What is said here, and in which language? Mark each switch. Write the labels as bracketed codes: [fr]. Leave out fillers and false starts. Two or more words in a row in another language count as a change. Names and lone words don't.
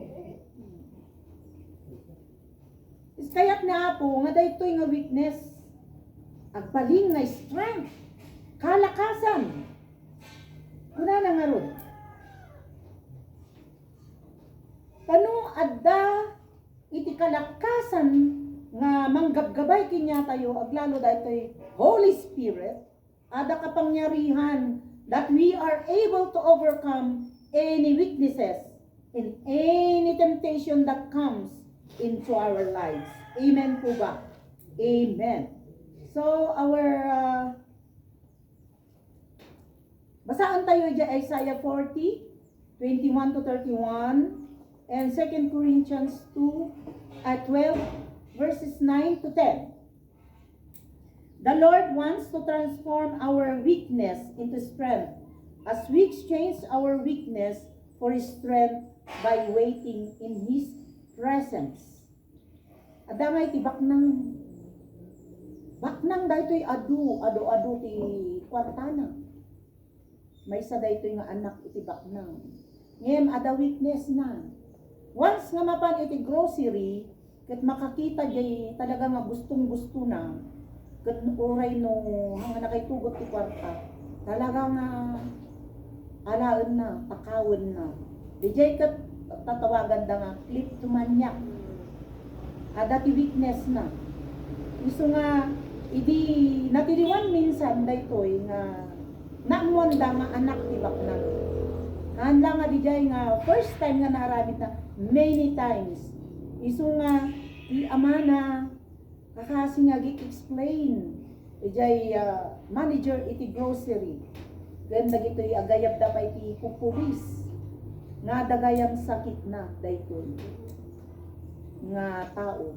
[ilo] Kaya't na Apo, nga daytoy nga weakness, agbaling nga strength, kalakasan. Kuna na nga ron. Kano adda iti kalakasan nga manggabgabay kinya tayo, aglalo daytoy Holy Spirit, ada kapangyarihan [en] that we are able to overcome any weaknesses in any temptation that comes into our lives. [ilo] Amen po ba? Amen. So, basaan tayo dyan Isaiah 40, 21 to 31, and 2 Corinthians 12, verses 9 to 10. [en] The Lord wants to transform our weakness into strength as we exchange our weakness for His strength by waiting in His presence. [ilo] Adamay ti baknang daytoy adu ti kwartana. May isa daytoy nga anak iti baknang. Ngem ada weakness na. Once nga mapan iti grocery, ket makakita jay talaga nga gustong-gusto na, ket uray no hanga nakaytugot ti kwarta, talaga nga alaen na, takawon na. Dijay ket tatawagan da nga kleptomaniac. Ada ti weakness na. Isu nga idi natiriwan minsan daytoy nga naamon da nga anak ti baknang. Handa nga dijay nga [en] first time [ilo] nga naaramid na [en] many times. [ilo] Isu nga ti ama na kakasi nga gi-explain dijay manager iti grocery. Then dagitoy agayab da pa iti pupulis nga dagayang sakit na daytoy nga tao.